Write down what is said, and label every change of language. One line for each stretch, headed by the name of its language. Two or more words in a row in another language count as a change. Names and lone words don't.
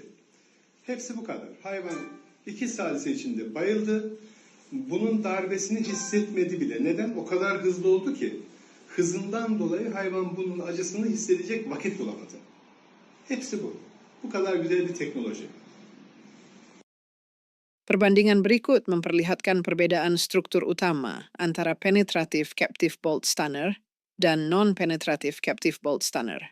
Turkish: Hepsi bu kadar. Hayvan 2 salise içinde bayıldı. Bunun darbesini hissetmedi bile. Neden? O kadar hızlı oldu ki. Hızından dolayı hayvan bunun acısını hissedecek vakit bulamadı. Hepsi bu. Bu kadar güzel bir teknoloji.
Indonesian: Perbandingan berikut memperlihatkan perbedaan struktur utama antara
English: penetrative captive bolt stunner
Indonesian: dan
English: non-penetrative captive bolt stunner.